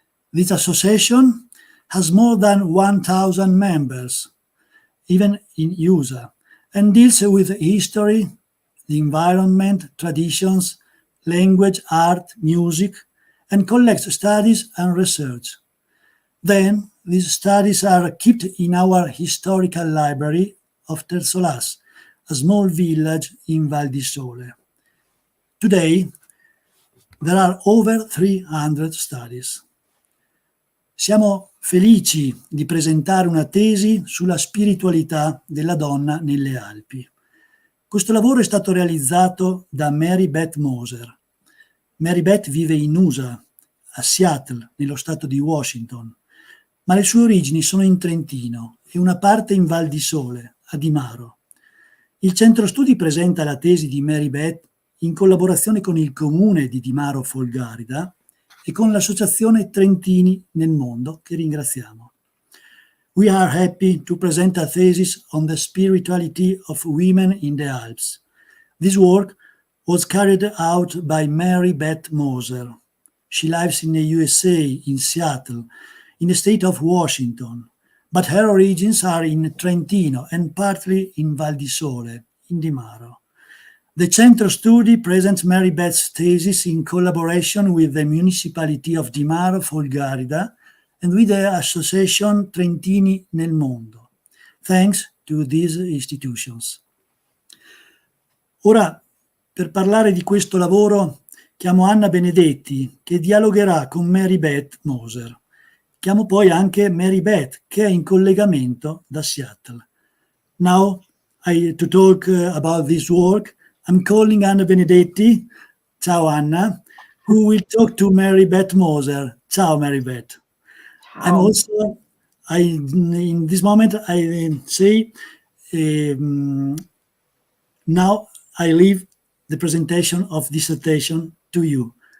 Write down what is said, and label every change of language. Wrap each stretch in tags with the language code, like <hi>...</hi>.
<en>This association has more than 1,000 members, even in USA, and deals with history, the environment, traditions, language, art, music, and collects studies and research. Then, these studies are kept in our historical library of Terzo Las, a small village in Val di Sole. Today, there are over 300 studies.</en> <it>Siamo felici di presentare una tesi sulla spiritualità della donna nelle Alpi. Questo lavoro è stato realizzato da Mary Beth Moser. Mary Beth vive in USA, a Seattle, nello stato di Washington, ma le sue origini sono in Trentino e una parte in Val di Sole, a Dimaro. Il centro studi presenta la tesi di Mary Beth in collaborazione con il comune di Dimaro Folgarida e con l'associazione Trentini nel Mondo, che ringraziamo.</it> <en>We are happy to present a thesis on the spirituality of women in the Alps. This work was carried out by Mary Beth Moser. She lives in the USA, in Seattle, in the state of Washington, but her origins are in Trentino and partly in Val di Sole, in Dimaro. The Centro Studi presents Mary Beth's thesis in collaboration with the municipality of Dimaro Folgarida and with the association Trentini nel Mondo. Thanks to these institutions.</en> <it>Ora, per parlare di questo lavoro, chiamo Anna Benedetti, che dialogherà con Mary Beth Moser. Chiamo poi anche Mary Beth, che è in collegamento da Seattle.</it> <en>Now, to talk about this work, I'm calling Anna Benedetti, ciao Anna, who will talk to Mary Beth Moser.</en> <it>Ciao Mary Beth. Ciao.</it> <en>In this moment, I say, now I leave the presentation of dissertation to you.</en>